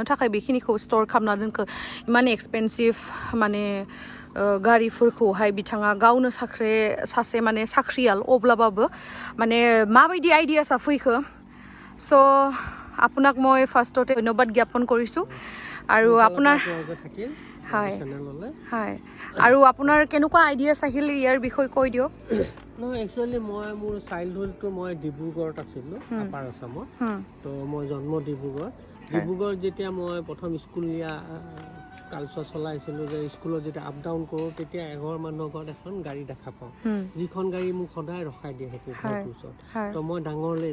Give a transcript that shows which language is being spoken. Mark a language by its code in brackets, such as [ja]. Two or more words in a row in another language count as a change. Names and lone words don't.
[brx] थाखाय बेखिनिखौ स्ट'र खालामना दोनखो इमान एक्सपेन्सिभ माने गारिफोरखौहाय बिथाङा गावनो सासे माने साख्रियाल अब्लाबाबो माने माबायदि आइडियासा फैखो स' [as] আপোনাক মই ফাৰ্ষ্টতে ধন্যবাদ জ্ঞাপন কৰিছোঁ আৰু আপোনাৰ হয় হয় আৰু আপোনাৰ কেনেকুৱা আইডিয়াছ আহিল ইয়াৰ বিষয়ে কৈ দিয়ক। নহয় একচুৱেলি মই মোৰ চাইল্ডহুডটো মই ডিব্ৰুগড়ত আছিলোঁ আপাৰ আছামত তো মই জন্ম ডিব্ৰুগড় যেতিয়া মই প্ৰথম স্কুলীয়া কালচাৰ চলাইছিলোঁ যে স্কুলত যেতিয়া [en] up down [as] কৰোঁ তেতিয়া এঘৰ মানুহৰ ঘৰত এখন গাড়ী দেখা পাওঁ যিখন গাড়ী মোক সদায় ৰখাই দিয়ে সেইটো ঘৰটোৰ ওচৰত তো মই ডাঙৰলৈ